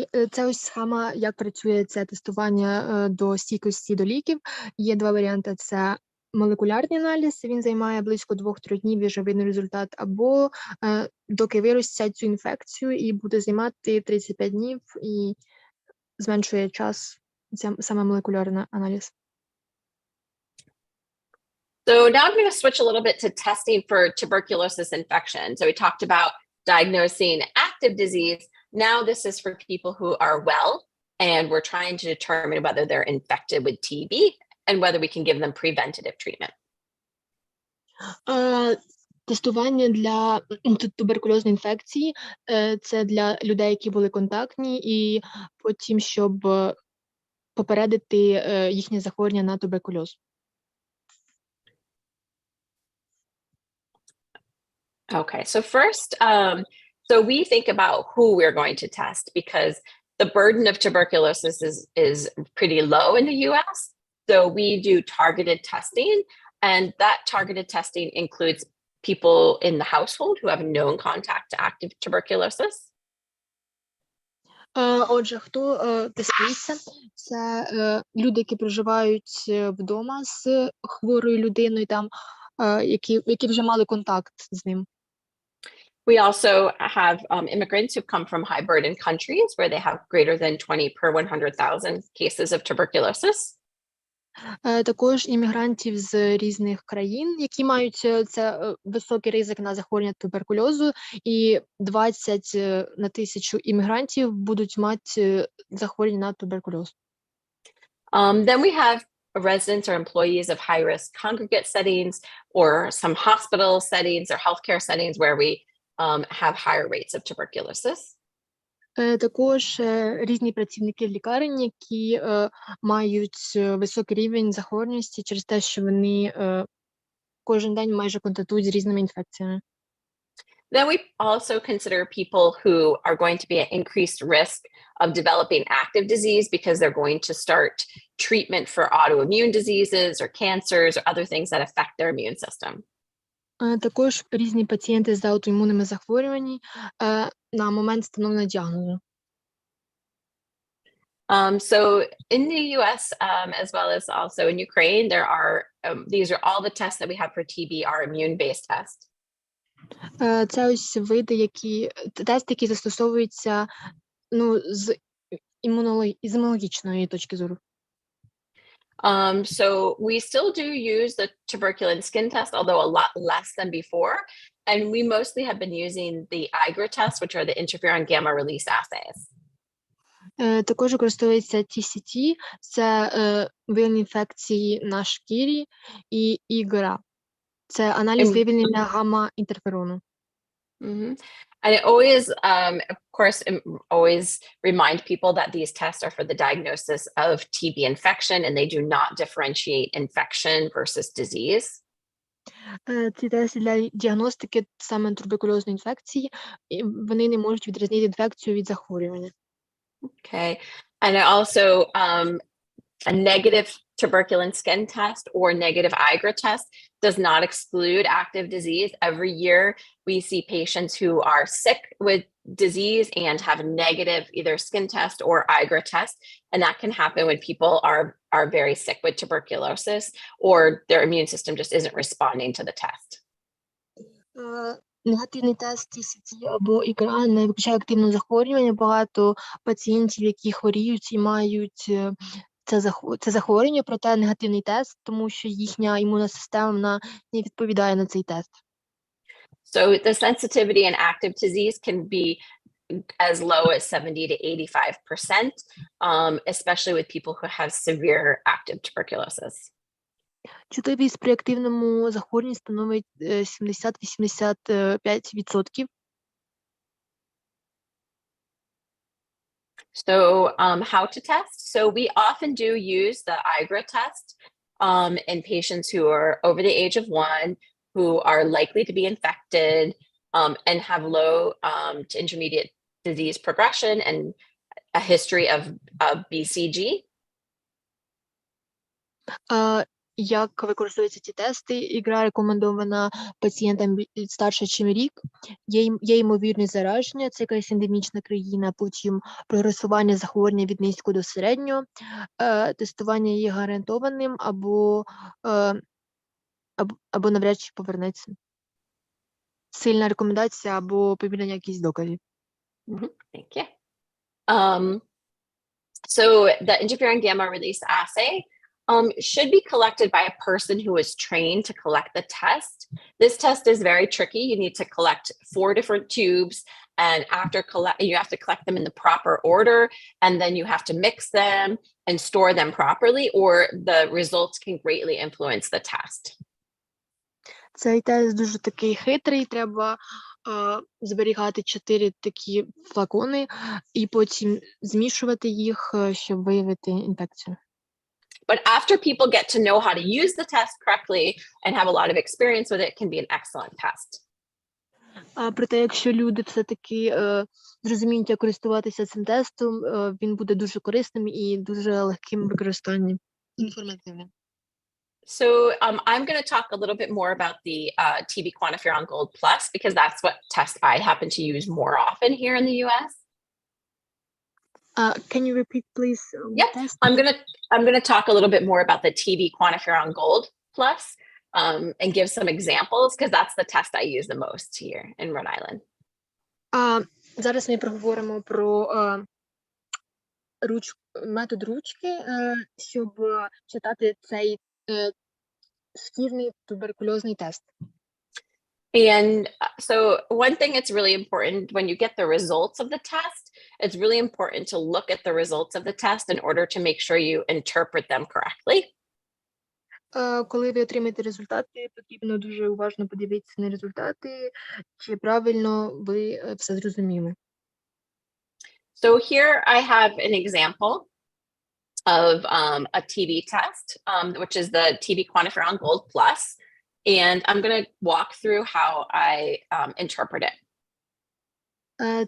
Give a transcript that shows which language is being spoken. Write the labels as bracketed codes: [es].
[uk] Це ось схема, як працює це тестування до стійкості до ліків. Є 2 варіанти. Це молекулярний аналіз, він займає близько 2-3 днів, і вже видно результат, або доки виростять цю інфекцію, і буде займати 35 днів, і зменшує час саме молекулярний аналіз. [en] So now I'm going to switch a little bit to testing for tuberculosis infection. So we talked about diagnosing active disease. Now this is for people who are well, and we're trying to determine whether they're infected with TB and whether we can give them preventative treatment. [uk] Тестування для туберкульозної інфекції – це для людей, які були контактні, і потім, щоб попередити їхнє захворювання на туберкульоз. [en] Okay, so first, so we think about who we're going to test because the burden of tuberculosis is pretty low in the US. So we do targeted testing, and that targeted testing includes people in the household who have known contact to active tuberculosis. [uk] Отже, хто тестується? Це люди, які проживають вдома з хворою людиною, там, які вже мали контакт з ним. [en] We also have immigrants who've come from high burden countries where they have greater than 20 per 100,000 cases of tuberculosis. [uk] Також іммігрантів з різних країн, які мають це високий ризик на захворювання туберкульозу, і 20 на 1000 іммігрантів будуть мати захворювання на туберкульоз. [en] Then we have residents or employees of high-risk congregate settings or some hospital settings or healthcare settings where we have higher rates of tuberculosis. [uk] Також різні працівники лікарень, які мають високий рівень захворюваності через те, що вони кожен день майже контактують з різними інфекціями. [en] Then we also consider people who are going to be at increased risk of developing active disease because they're going to start treatment for autoimmune diseases or cancers or other things that affect their immune system. [uk] Також різні пацієнти з аутоімунними захворюваннями на момент встановлення діагнозу. [en] So in the US, as well as also in Ukraine, there are, these are all the tests that we have for TB are immune-based tests. [uk] Це ось види, тести, які застосовуються з імунологічної точки зору. [en] So we still do use the tuberculin skin test, although a lot less than before. And we mostly have been using the IGRA tests, which are the interferon gamma release assays. [uk] Також використовується TCT, це виявлення інфекції на шкірі, і IGRA. Це аналіз виявлення гамма-інтерферону. [en] And it always, of course, always remind people that these tests are for the diagnosis of TB infection and they do not differentiate infection versus disease. [uk] Ці тести для діагностики саме туберкульозної інфекції, вони не можуть відрізнити інфекцію від захворювання. [en] Okay. And also a negative tuberculin skin test or negative IGRA test does not exclude active disease. Every year we see patients who are sick with disease and have a negative either skin test or IGRA test. And that can happen when people are very sick with tuberculosis or their immune system just isn't responding to the test. [uk] Негативний тест TCT або ІГРА не виключає активне захворювання. Багато пацієнтів, які хворіють і мають це захворювання, проте негативний тест, тому що їхня імунна система не відповідає на цей тест. [en] So the sensitivity in active disease can be as low as 70 to 85%, especially with people who have severe active tuberculosis. [uk] Чутливість при активному захворюванні становить 70-85%. [en] So how to test? So we often do use the IGRA test in patients who are over the age of 1, who are likely to be infected and have low to intermediate disease progression and a history of BCG. [uk] Як використовуються ці тести? Ігра рекомендована пацієнтам старше, ніж рік. Є ймовірність зараження, це якась ендемічна країна, потім прогресування захворювання від низького до середнього, тестування є гарантованим або навряд чи повернеться. Сильна рекомендація або повідомлення якихось доказів. [en] Thank you. So the interferon gamma release assay should be collected by a person who is trained to collect the test. This test is very tricky. You need to collect 4 different tubes, and you have to collect them in the proper order, and then you have to mix them and store them properly, or the results can greatly influence the test. [uk] Цей тест дуже такий хитрий, треба зберігати 4 такі флакони і потім змішувати їх, щоб виявити інфекцію. [en] But after people get to know how to use the test correctly and have a lot of experience with it, it can be an excellent test. [uk] Проте, якщо люди все-таки зрозуміють, як користуватися цим тестом, він буде дуже корисним і дуже легким в використанні, інформативним. [en] So I'm going to talk a little bit more about the TB QuantiFERON Gold Plus, because that's what test I happen to use more often here in the US. Can you repeat, please? Yep, I'm gonna talk a little bit more about the TB QuantiFERON Gold Plus and give some examples, because that's the test I use the most here in Rhode Island. [uk] Зараз ми проговоримо про метод ручки, щоб читати цей шкірний туберкульозний тест. [en] And so one thing it's really important when you get the results of the test, it's really important to look at the results of the test in order to make sure you interpret them correctly. [uk] Коли ви отримаєте результати, потрібно дуже уважно подивитися на результати, чи правильно ви все зрозуміли. [en] So here I have an example of a TB test, which is the TB QuantiFERON Gold Plus. And I'm going to walk through how I interpret it.